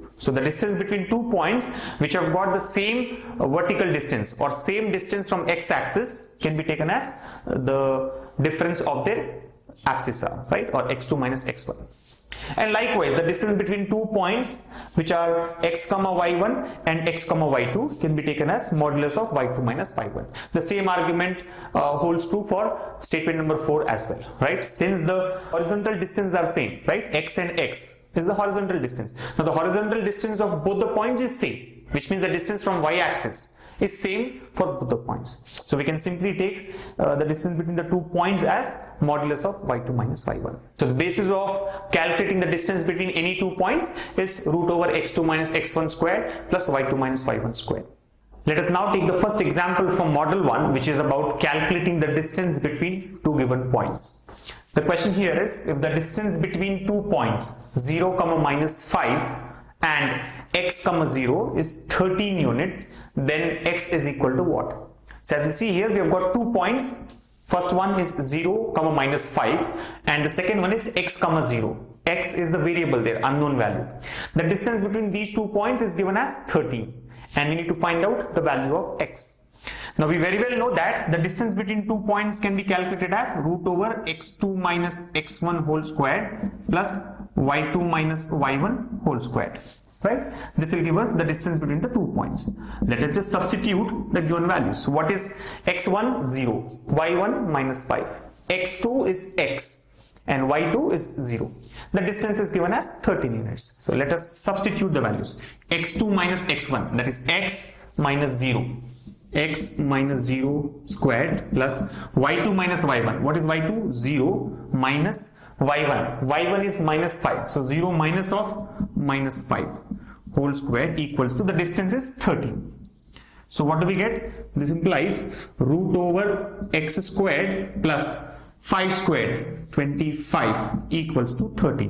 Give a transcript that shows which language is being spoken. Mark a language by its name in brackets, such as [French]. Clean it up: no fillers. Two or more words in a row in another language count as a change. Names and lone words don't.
[English] So the distance between 2 points which have got the same vertical distance or same distance from x-axis can be taken as the difference of their abscissa, right? Or x2 minus x1. And likewise, the distance between 2 points which are x comma y1 and x comma y2 can be taken as modulus of y2 minus y1. The same argument holds true for statement number 4 as well, right? Since the horizontal distance are same, right? X and x is the horizontal distance. Now the horizontal distance of both the points is same, which means the distance from y-axis is same for both the points. So we can simply take the distance between the 2 points as modulus of y2 minus y1. So the basis of calculating the distance between any 2 points is root over x2 minus x1 squared plus y2 minus y1 squared. Let us now take the first example from model 1, which is about calculating the distance between 2 given points. The question here is, if the distance between 2 points 0, minus 5 and x, 0 is 13 units, then x is equal to what? So as you see here, we have got 2 points. First one is 0, minus 5 and the second one is x, 0. X is the variable there, unknown value. The distance between these 2 points is given as 13 and we need to find out the value of x. Now we very well know that the distance between 2 points can be calculated as root over x2 minus x1 whole squared plus y2 minus y1 whole squared, right? This will give us the distance between the 2 points. Let us just substitute the given values. So what is x1? 0, y1 minus 5, x2 is x and y2 is 0. The distance is given as 13 units. So let us substitute the values. x2 minus x1, that is x minus 0. X minus 0 squared plus y2 minus y1. What is y2? 0 minus y1. y1 is minus 5. So 0 minus of minus 5 whole squared equals to the distance is 13. So what do we get? This implies root over x squared plus 5 squared, 25 equals to 13.